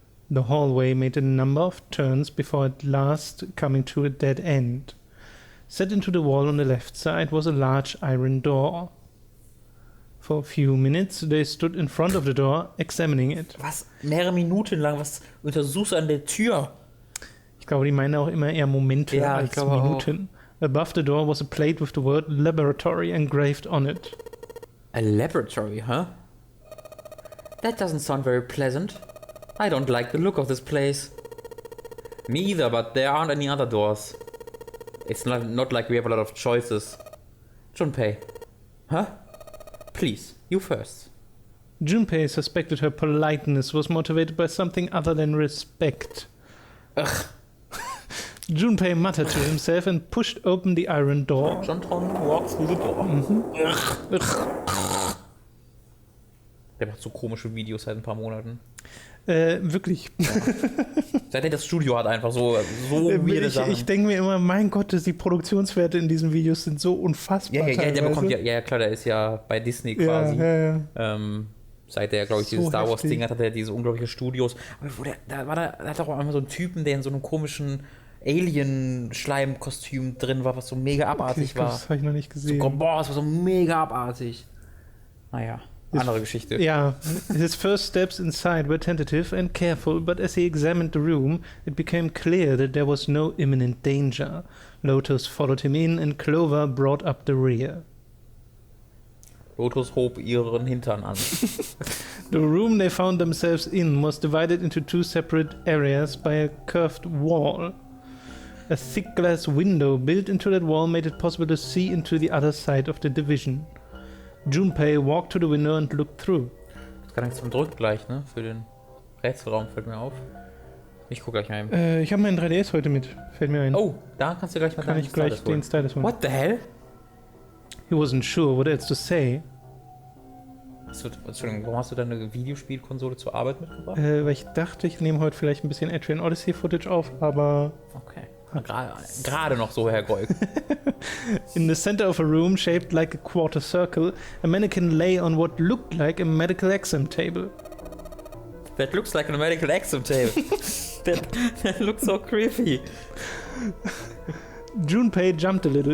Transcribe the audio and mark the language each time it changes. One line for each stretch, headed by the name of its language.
English: The hallway made a number of turns before at last coming to a dead end. Set into the wall on the left side was a large iron door. For a few minutes they stood in front of the door, examining it.
German: Was? Mehrere Minuten lang? Was untersuchst du an der Tür? Ich glaube, die meinen auch immer eher Momente als Minuten. Auch.
English: Above the door was a plate with the word laboratory engraved on it. A laboratory, huh? That doesn't sound very pleasant. I don't like the look of this place. Me either, but there aren't any other doors. It's not like we have a lot of choices. Junpei. Huh? Please, you first. Junpei suspected her politeness was motivated by something other than respect. Ugh. Junpei muttered to himself and pushed open the iron door. Jontron walks through the door.
German: Der macht so komische Videos seit ein paar Monaten. Wirklich. Seit er das Studio hat, einfach so weirde Sachen. Ich denke mir immer, mein Gott, die Produktionswerte in diesen Videos sind so unfassbar. Ja, der bekommt ja klar, der ist ja bei Disney quasi. Ja. Seit der, glaube ich, So dieses Star heftig. Wars-Ding hat er diese unglaublichen Studios. Aber da hat auch einmal so einen Typen, der in so einem komischen Alien-Schleim-Kostüm drin war, was so mega abartig war. Das habe ich noch nicht gesehen. Boah, das war so mega abartig. Naja, andere Geschichte.
English: Yeah, his first steps inside were tentative and careful, but as he examined the room, it became clear that there was no imminent danger. Lotus followed him in, and Clover brought up the rear.
German: Lotus hob ihren Hintern an.
English: The room they found themselves in was divided into two separate areas by a curved wall. A thick glass window built into that wall made it possible to see into the other side of the division. Junpei walked to the window and looked through.
German: Das kann ich zum Drück gleich, ne? Für den Rätselraum fällt mir auf. Ich guck gleich rein. Ich habe meinen 3DS heute mit, fällt mir ein. Oh, da kannst du gleich mal Kann deinen ich gleich Stylus holen. den Stylus holen.
English: What the hell? He wasn't sure what else to say,
German: Entschuldigung, warum hast du deine Videospielkonsole zur Arbeit mitgebracht? weil ich dachte, ich nehme heute vielleicht ein bisschen Adrian Odyssey Footage auf, aber Okay. Gerade noch so, Herr Golk.
English: in the center of a room shaped like a quarter circle, a mannequin lay on what looked like a medical exam table. That looks like a medical exam table. that looks so creepy. Junpei jumped a little.